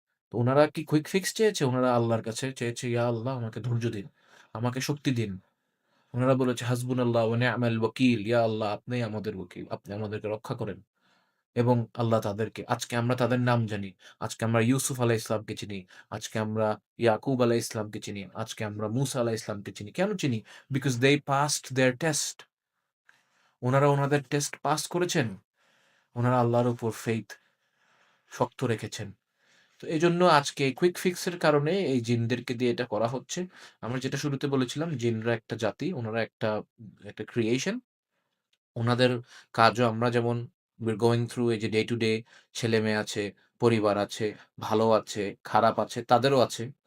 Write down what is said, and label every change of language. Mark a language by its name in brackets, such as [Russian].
[Bangla] তো উনারা কি কুইক ফিক্স চেয়েছে? উনারা আল্লাহর কাছে চেয়েছে, ইয়া আল্লাহ আমাকে ধৈর্য দিন, আমাকে শক্তি দিন। উনারা বলেছে হাসবুনাল্লাহ ওয়া নি'মাল ওয়াকিল, ইয়া আল্লাহ আপনিই আমাদের ওকিল, আপনি আমাদেরকে রক্ষা করেন। এবং আল্লাহ তাদেরকে, আজকে আমরা তাদের নাম জানি। আজকে আমরা ইউসুফ আলাইহিস সালামকে চিনি। আজকে আমরা ইয়াকুব আলাইহিস সালামকে চিনি। আজকে আমরা মূসা আলাইহিস সালামকে চিনি। কেন চিনি? [English] Because they passed their test. [Bangla] উনারা উনাদের টেস্ট পাস করেছেন। উনারা আল্লাহর উপর ফেইথ শক্ত রেখেছেন। তো এজন্য আজকে এই কুইক ফিক্স এর কারণে এই জিনদেরকে দিয়ে এটা করা হচ্ছে। আমরা যেটা শুরুতে বলেছিলাম, জিনরা একটা জাতি, উনারা একটা ক্রিয়েশন। উনাদের কাজও আমরা যেমন [English] we're going through [Bangla] এই যে ডে টু ডে, ছেলেমেয়ে আছে, পরিবার আছে, ভালো আছে, খারাপ আছে, তাদেরও আছে।